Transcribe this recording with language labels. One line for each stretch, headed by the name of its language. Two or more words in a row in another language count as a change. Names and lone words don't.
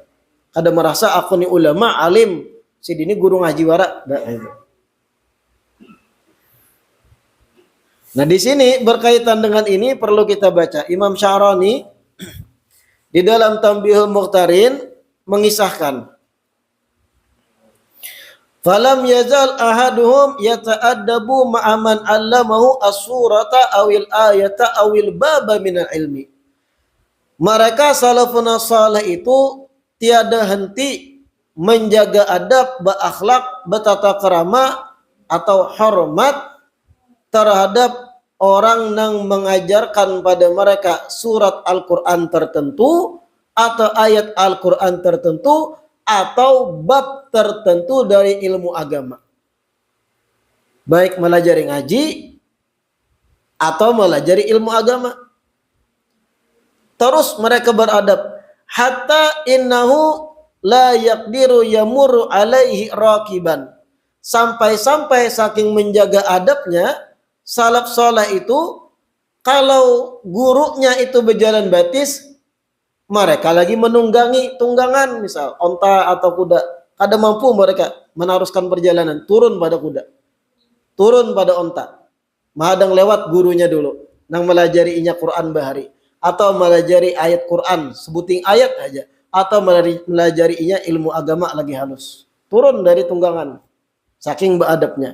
Banjar: Kada merasa aku ni ulama alim, si ini guru ngaji wara.
Indonesian: Nah di sini berkaitan dengan ini perlu kita baca. Imam Sya'rani di dalam Tanbihul Mukhtarin mengisahkan,
Arabic: فلم يزل أحدهم يتأدب مع من علمه السورة أو الآية أو الباب من العلم.
Indonesian: Mereka
Arabic: سلف صالح
Indonesian: itu tiada henti menjaga adab, berakhlak, bertata krama atau hormat terhadap orang yang mengajarkan pada mereka surat Al-Quran tertentu atau ayat Al-Quran tertentu atau bab tertentu dari ilmu agama. Baik melajari ngaji atau melajari ilmu agama. Terus mereka beradab.
Arabic: حتى إنه لا يقدر يمر عليه راكبا.
Indonesian: Sampai-sampai saking menjaga adabnya, salaf soleh itu kalau gurunya itu berjalan batis, mereka lagi menunggangi tunggangan, misal onta atau kuda.
Banjar: Kada mampu mereka meneruskan perjalanan, turun pada kuda, turun pada onta, mahadang lewat gurunya dulu, nang melajari inya Quran bahari, atau melajari ayat Quran, sebuting ayat aja, atau melajari inya ilmu agama lagi halus, turun dari tunggangan, saking beadabnya.